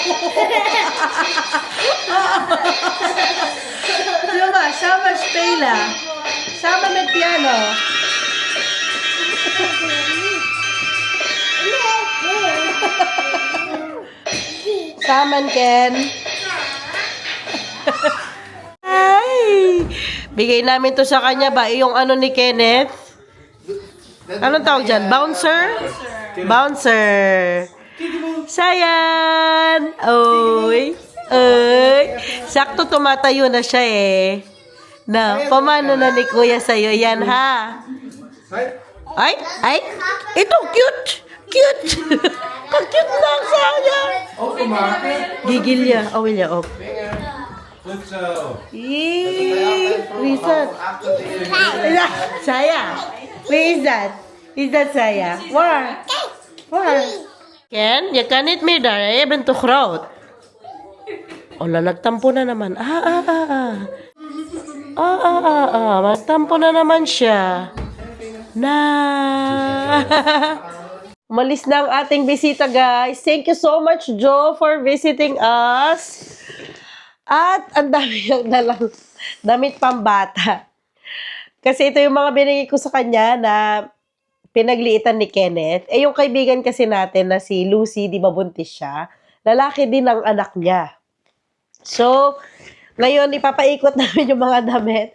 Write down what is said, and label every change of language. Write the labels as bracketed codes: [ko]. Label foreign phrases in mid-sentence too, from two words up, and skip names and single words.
[nl] Coba, sama spelen. Samen met piano. Samen, Ken. [tl] Ay! Bigay namin to sa kanya ba? Yung ano ni Kenneth? Anong tawag dyan? Bouncer? Bouncer. Sayan! Oy! Oy! Sakto tumatayo na siya eh. Na, pamano na ni Kuya sa'yo yan ha? Ay! Ay! Ito, cute! Cute! Ka-cute lang sayang! Gigil niya. Oh, will niya. Oh. [nl] Goed zo. [tl] Yee! Reset. Saya. [en] Where is that? Is that Saya? Waar? [nl] Waar? Ken, je kan niet meer daar. Hè? Je bent te groot. [tl] Oh, nagtampo na naman. Magtampo na naman siya. Na. Umalis na ang ating bisita, guys. [en] Thank you so much, Joe, for visiting us. [tl] At ang dami yung dalang damit pambata. Kasi ito yung mga binigay ko sa kanya na pinagliitan ni Kenneth. Eh, yung kaibigan kasi natin na si Lucy, di ba buntis siya? Lalaki din ang anak niya. So, ngayon, ipapaikot namin yung mga damit.